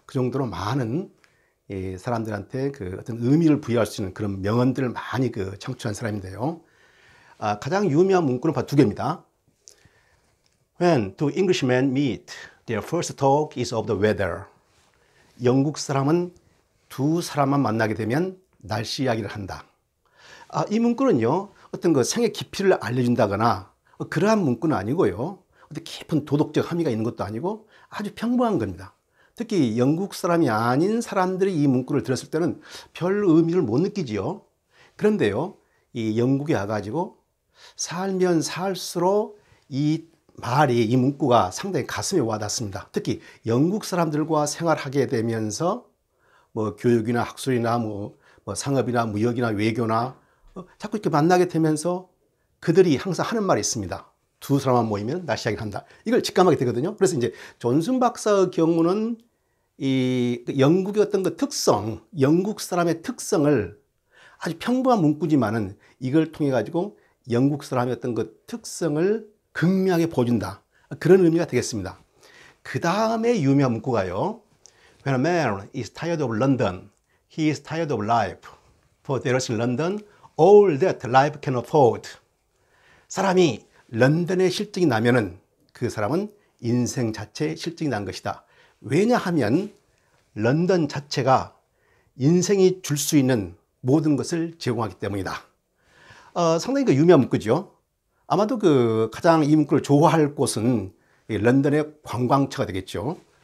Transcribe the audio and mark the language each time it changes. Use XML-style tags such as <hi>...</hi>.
<ko>그 정도로 많은 사람들한테 그 어떤 의미를 부여할 수 있는 그런 명언들을 많이 창출한 사람인데요. 가장 유명한 문구는 바로 두 개입니다.</ko> <en>When two Englishmen meet, their first talk is of the weather.</en> <ko>영국 사람은 두 사람만 만나게 되면 날씨 이야기를 한다. 이 문구는요, 어떤 그 생의 깊이를 알려준다거나 그러한 문구는 아니고요, 어떤 깊은 도덕적 함의가 있는 것도 아니고 아주 평범한 겁니다. 특히 영국 사람이 아닌 사람들이 이 문구를 들었을 때는 별 의미를 못 느끼지요. 그런데요, 이 영국에 와가지고 살면 살수록 이 문구가 상당히 가슴에 와닿습니다. 특히 영국 사람들과 생활하게 되면서 뭐 교육이나 학술이나 뭐 상업이나 무역이나 외교나 자꾸 이렇게 만나게 되면서 그들이 항상 하는 말이 있습니다. 두 사람만 모이면 날씨 이야기를 한다. 이걸 직감하게 되거든요. 그래서 이제 존슨 박사의 경우는 이 영국의 어떤 그 특성, 영국 사람의 특성을 아주 평범한 문구지만은 이걸 통해 가지고 영국 사람의 어떤 그 특성을 극명하게 보여준다. 그런 의미가 되겠습니다. 그 다음에 유명한 문구가요.</ko> <en>When a man is tired of London, he is tired of life. For there is in London all that life can afford.</en> <ko>사람이 런던에 실증이 나면은 그 사람은 인생 자체에 실증이 난 것이다. 왜냐하면 런던 자체가 인생이 줄 수 있는 모든 것을 제공하기 때문이다. 상당히 유명한 문구죠. 아마도 가장 이 문구를 좋아할 곳은 런던의 관광처가 되겠죠.</ko>